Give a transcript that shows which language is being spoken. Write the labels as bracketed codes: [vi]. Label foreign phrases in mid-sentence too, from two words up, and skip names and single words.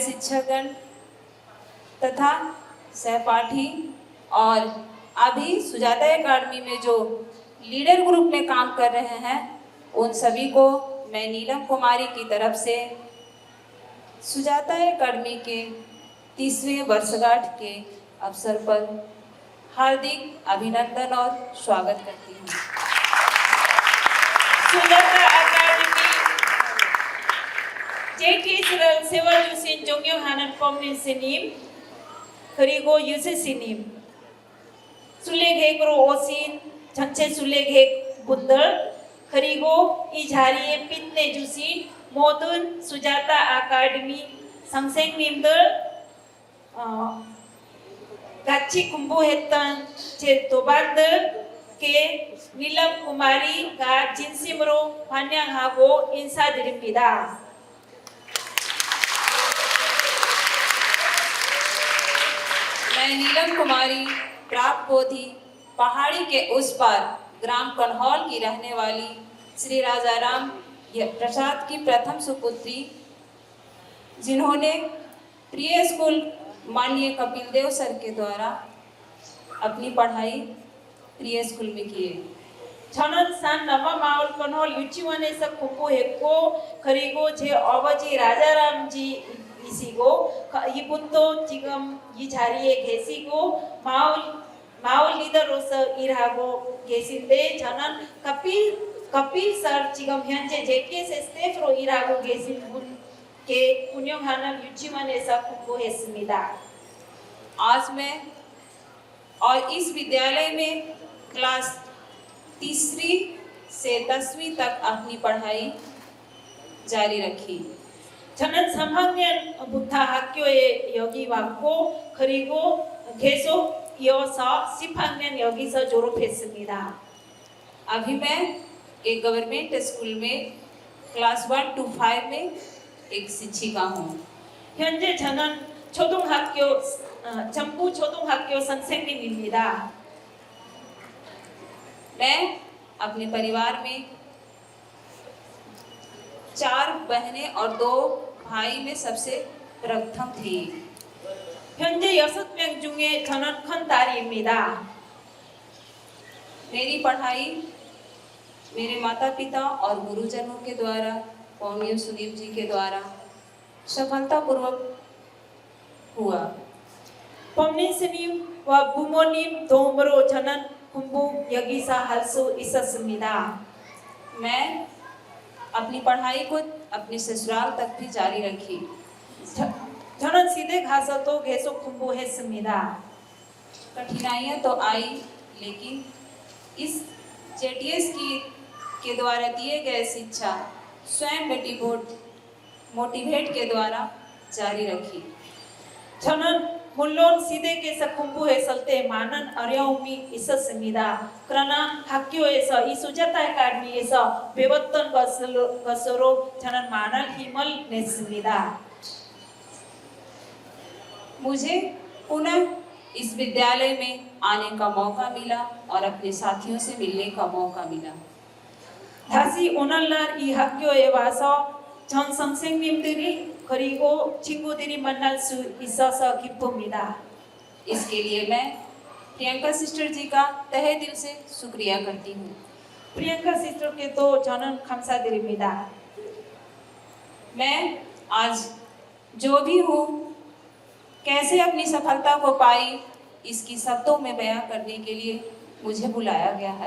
[hi] शिक्षकगण तथा सहपाठी और अभी सुजाता एकेडमी में जो [en] leader group [hi] में काम कर रहे हैं, उन सभी को मैं नीलम कुमारी की तरफ से सुजाता एकेडमी के 30वें वर्षगांठ के अवसर पर हार्दिक अभिनंदन और स्वागत करती हूँ। [ko] 수자타 아카데미 JTS를 세워주신 존경하는 법민스님 그리고 유세스님, 순례객으로 오신 전체 순례객 분들, 그리고 이 자리에 빛내주신 모든 수자타 아카데미 선생님들, 같이 공부했던 제 도반들께 नीलम कुमारी का 진심으로 환영하고 인사드립니다. [hi] मैं नीलम कुमारी प्राप्त पोथी पहाड़ी के उस पार ग्राम कन्हौल की रहने वाली श्री राजाराम प्रसाद की प्रथम सुपुत्री, जिन्होंने प्रिय स्कूल माननीय कपिल देव सर के द्वारा अपनी पढ़ाई प्रिय स्कूल में किए। [ko] 저는 산 남아마을 건홀 유치원에서 공부했고, 그리고 제 아버지 라자람지이시고 이분도 지금 이 자리에 계시고 마을 리더로서 일하고 계신데, 저는 कपिल सर 지금 현재 JTS 스태프로 일하고 계신 분께 운영하는 유치원에서 공부했습니다. [hi] आज मैं और इस विद्यालय में क्लास 3री से 10वीं तक अपनी पढ़ाई जारी रखी। [ko] 저는 3학년부터 학교에 여기 왔고, 그리고 계속 이어서 10학년 여기서 졸업했습니다. [hi] अभी मैं एक [en] government school [hi] में [en] class 1 to 5 [hi] में एक शिक्षिका हूँ। [ko] 현재 저는 전부 초등학교 선생님입니다. [hi] मैं अपने परिवार में 4 बहनें और 2 भाई में सबसे प्रथम थी। [ko] 현재 6명 중에 저는 큰 딸입니다. [hi] मेरी पढ़ाई मेरे माता पिता और गुरुजनों के द्वारा, पौनियो सुदीप जी के द्वारा सफलतापूर्वक हुआ। [ko] 법민스님과 부모님 도움으로 저는 공부 여기서 할 수 있었습니다. [hi] मैं अपनी पढ़ाई को अपने ससुराल तक भी जारी रखी। [ko] 저는 시댁 가서도 계속 공부했습니다. [hi] कठिनाइयाँ तो आई, लेकिन इस जेटीएस के द्वारा दिए गए शिक्षा स्वयं मोटिवेट के द्वारा जारी रखी। [ko] 저는 물론 시댁에서 공부했을 때 많은 어려움이 있었습니다. 그러나 학교에서 이 수자타 아카데미에서 배웠던 것으로 저는 많은 힘을 냈습니다. [hi] मुझे पुनः इस विद्यालय में आने का मौका मिला और अपने साथियों से मिलने का मौका मिला। [ko] 다시 오늘날 이 학교에 와서 전 선생님들이 그리고 친구들이 만날 수 있어서 기쁩니다. [hi] इसके लिए मैं प्रियंका सिस्टर जी का तहे दिल से शुक्रिया करती हूँ। [ko] प्रियंका सिस्टर께도 저는 감사드립니다. [hi] मैं आज जो भी हूँ, कैसे अपनी सफलता को पाई, इसकी शब्दों में बयां करने के लिए मुझे बुलाया गया है।